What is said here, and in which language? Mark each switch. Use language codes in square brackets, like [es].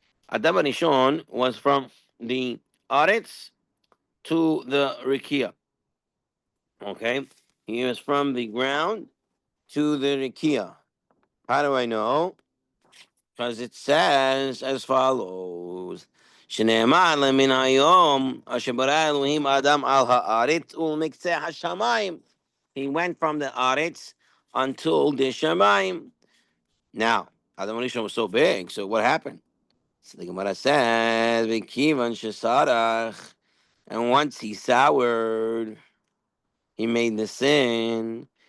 [en] Adam Arishon was from the Aretz to the Rakia. Okay, he was from the ground to the Rakia. How do I know? Because it says as follows. [he] שנאמר למן היום אשר ברא אלוהים האדם על הארץ ולמקצה השמיים. [en] He went from the Aretz until the Shamayim. Now, Adam Rishon was so big, so what happened? So the Gemara says, [he] V'kivan shesarach, [en] and once he soured, he made the sin.